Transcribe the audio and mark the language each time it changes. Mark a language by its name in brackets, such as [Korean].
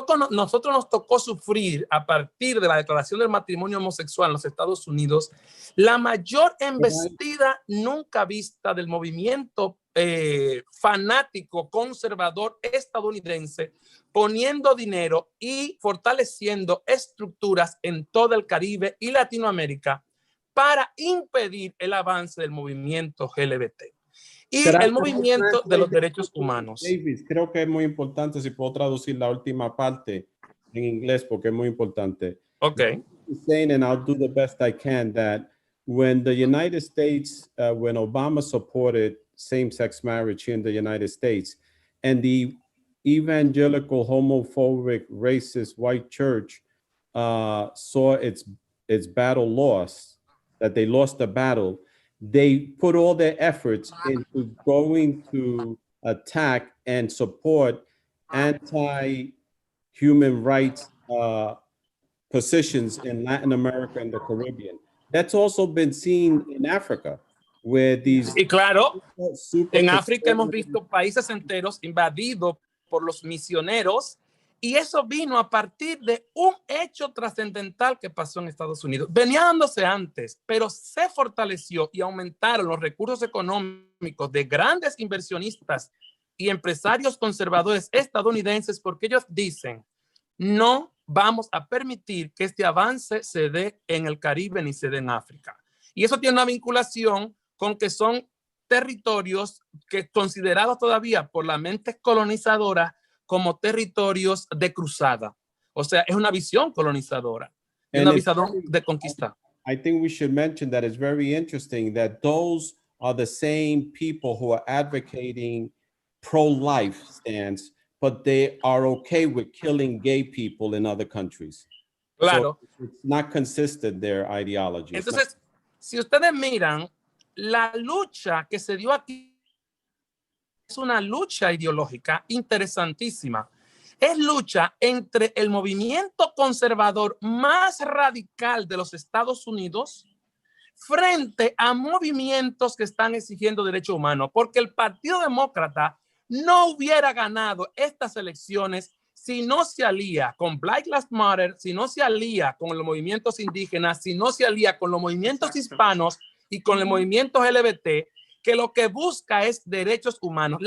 [Spanish] Nosotros nos tocó sufrir, a partir de la declaración del matrimonio homosexual en los Estados Unidos, la mayor embestida nunca vista del movimiento fanático conservador estadounidense, poniendo dinero y fortaleciendo estructuras en todo el Caribe y Latinoamérica para impedir el avance del movimiento LGBT. Y el movimiento de los derechos humanos. Davis, creo que es muy importante, si puedo traducir la última parte en inglés, porque es muy importante. [English] Okay. Saying, and I'll do the best I can, that when the United States, when Obama supported same-sex marriage here in the United States, and the evangelical, homophobic, racist white church saw its battle lost, that they lost the battle, they put all their efforts into going to attack and support anti-human rights positions in Latin America and the Caribbean. That's also been seen in Africa, where these [Spanish] Y claro, super en África hemos visto países enteros invadidos por los misioneros, y eso vino a partir de un hecho trascendental que pasó en Estados Unidos. Venía dándose antes, pero se fortaleció y aumentaron los recursos económicos de grandes inversionistas y empresarios conservadores estadounidenses, porque ellos dicen, no vamos a permitir que este avance se dé en el Caribe ni se dé en África. Y eso tiene una vinculación con que son territorios que considerados todavía por la mente colonizadora como territorios de cruzada. O sea, es una visión colonizadora, una visión de conquista. [English] I think we should mention that it's very interesting that those are the same people who are advocating pro-life stance, but they are okay with killing gay people in other countries. [Spanish] Claro. [English] So it's not consistent, their ideology. [Spanish] Entonces, si ustedes miran, la lucha que se dio aquí es una lucha ideológica interesantísima. Es lucha entre el movimiento conservador más radical de los Estados Unidos frente a movimientos que están exigiendo derechos humanos, porque el Partido Demócrata no hubiera ganado estas elecciones si no se alía con Black Lives Matter, si no se alía con los movimientos indígenas, si no se alía con los movimientos hispanos y con el movimiento LGBT, que lo que busca es derechos humanos.